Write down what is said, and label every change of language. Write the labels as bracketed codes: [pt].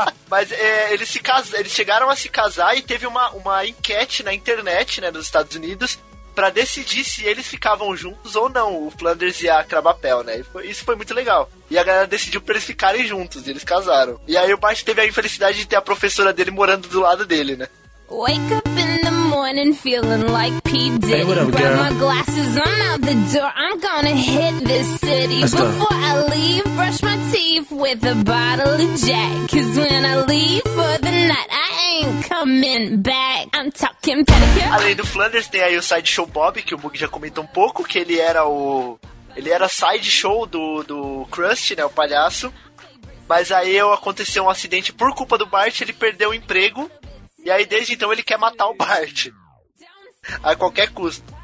[pt] Mas eles chegaram a se casar e teve uma enquete na internet, né, nos Estados Unidos, pra decidir se eles ficavam juntos ou não, o Flanders e a Cravapel, né? Isso foi muito legal. E a galera decidiu pra eles ficarem juntos, e eles casaram. E aí o Bart teve a infelicidade de ter a professora dele morando do lado dele, né? [en] Wake up in the morning feeling like P. Diddy. Hey, what up, girl? Grab my glasses, I'm out the door, I'm gonna hit this city. Let's before go. I leave, brush my teeth with a bottle of Jack. Cause when I leave for the night, I ain't coming back. I'm talking pedicure. [pt] Além do Flanders, tem aí o Sideshow Bob, que o Bug já comentou um pouco, que ele era Sideshow do Krusty, né, o palhaço. Mas aí aconteceu um acidente por culpa do Bart, ele perdeu o emprego. E aí, desde então, ele quer matar o Bart. A qualquer custo.